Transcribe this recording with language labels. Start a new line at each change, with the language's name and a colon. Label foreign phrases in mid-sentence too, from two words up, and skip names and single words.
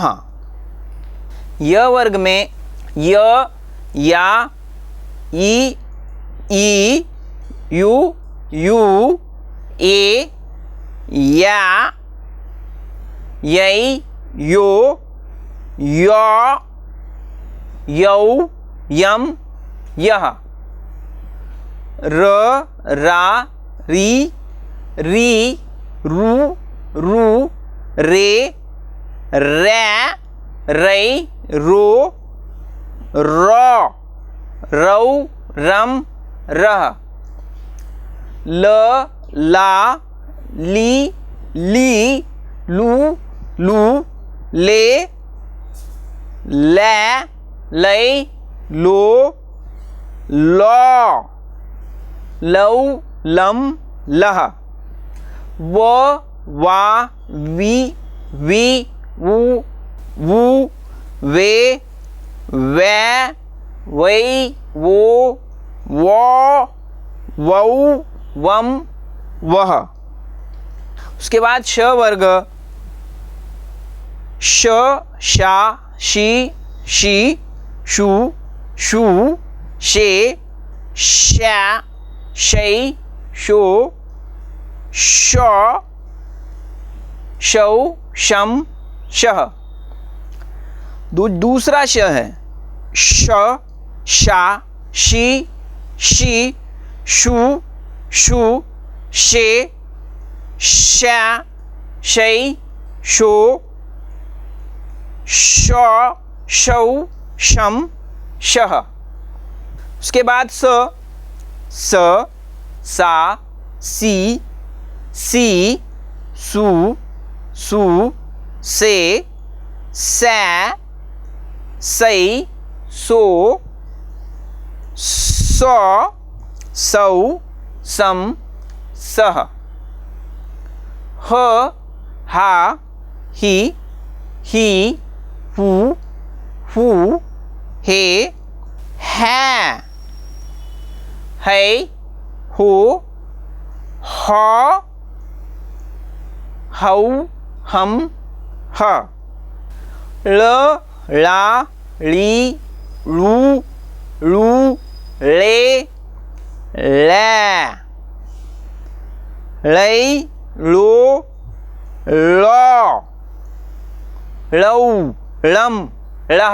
Hindi: य वर्ग में य, या, ई, ई, यू, यू, ए, या, यै, यो, यौ, यौ, यम, यह। र, रा, री, री, रू, रू, रे, रै, रै, रो, रौ, रौ, रम, रह। ल, ला, ली, ली, लू, लू, ले, लै, लै, लो, लौ, लौ, लम, लह। व, वा, वी, वी, वू, वू, वे, वै, वै, वो, वौ, वौ, वम, वह। उसके बाद श वर्ग श, शा, शी, शी, शू, शू, शे, शा, शै, शो, शौ, शौ, शम, शह। दूसरा श है श, शा, शी, शी, शू, शू, शे, शा, शै, शो, शौ, शौ, शम, शह। उसके बाद स, स, सा, सी, सी, सू, सू, से, सै, सै, सो, सौ, सौ, सम, सह। ह, हा, ही, ही, हू, हू, हे, है, है, हो, हौ, हौ, हम, ह। ल, ला, ली, लू, लू, ले, लै, लै, लो, लौ, लौ, लम, लह।